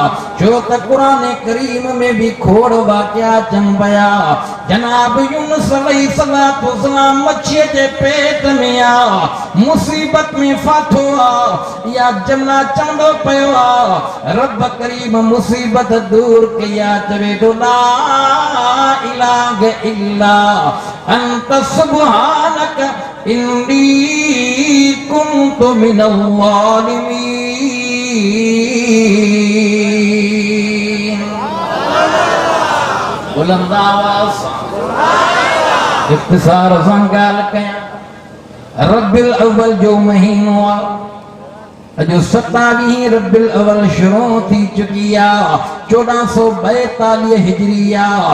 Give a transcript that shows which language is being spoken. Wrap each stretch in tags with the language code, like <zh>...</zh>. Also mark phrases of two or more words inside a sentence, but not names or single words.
<sd>छो त क़ुरान करीम में भी खोड़ वाक़िया अचनि पिया। जनाब यूनुस अलैहिस्सलाम मच्छीअ जे पेट में आहे, मुसीबत में फाथो आहे, या जमला चवंदो पियो आहे रब करीम मुसीबत दूर कया। चवे तो</sd> <ar>لا إله إلا أنت سبحانك إني كنت من الظالمين.</ar> <sd>बुलंद आवाज़ इख्तिसार सां ॻाल्हि कयां। रबिल अव्वल जो महीनो आहे, अॼु 27 रबिल अव्वल शुरू थी चुकी आहे। 1442 हिजरी आहे।</sd>